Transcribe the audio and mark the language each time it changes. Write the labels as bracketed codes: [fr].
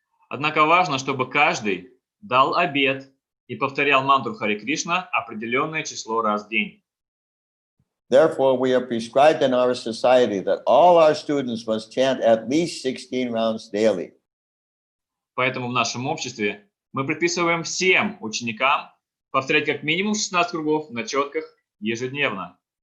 [ru] Однако важно, чтобы каждый дал обет и повторял мантру Харе Кришна определенное число раз в день. [en] Therefore, we have prescribed in our society that all our students must chant at least 16 rounds daily. [ru] Поэтому в нашем обществе мы предписываем всем ученикам повторять как минимум 16 кругов на четках ежедневно.